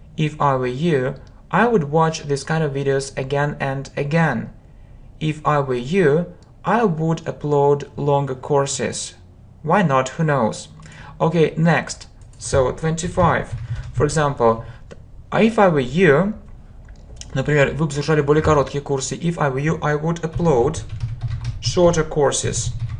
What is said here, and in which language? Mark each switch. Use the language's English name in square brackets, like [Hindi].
[English] If I were you, I would watch this kind of videos again and again. If I were you, I would upload longer courses. Why not? Who knows? Okay, next. So 25. For example, if I were you, [Russian] например, вы бы загружали более короткие курсы. [English] If I were you, I would upload shorter courses.